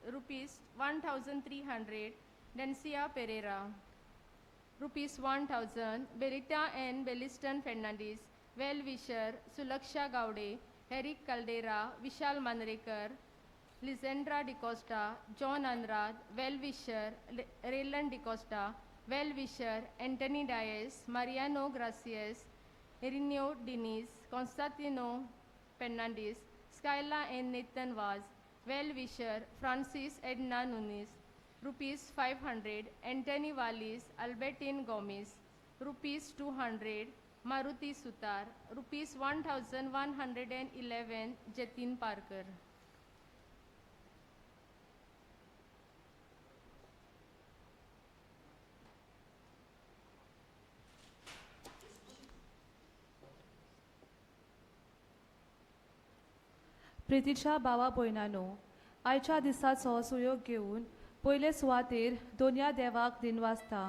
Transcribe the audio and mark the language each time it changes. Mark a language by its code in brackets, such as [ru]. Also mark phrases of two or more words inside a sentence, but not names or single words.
[kok] ₹1,300 डेन्सिया पेरेरा, ₹1,000 बेरिटा एंड बेलिस्टन फेर्नांडीस वेलविशर, सुलक्षा गावडे, हेरिक कल्डेरा, विशाल मानरेकर, लिजेंड्रा डिकोस्टा, जॉन अनुराध वेलविशर, रेलन डिकोस्टा वेलविशर, एंटनी डायस, मारियानो ग्रासियस, इरिनियो डिनीस, कॉन्स्टांटिनो फेर्नांडीस, स्कायला एन नेतन वाज वेलविशर, फ्रांसिस एडना नुनीस, rupees 500, [en] Anthony Wallis, Albertine Gomez, rupees 200, Maruti Sutar, rupees 1111, Jatin Parker. [kok] प्रितीच्या भावा भयणांनो, आयच्या दिसाचो सुयोग घेवन पयले सुवातेर दोनया देवाक दिनवासता.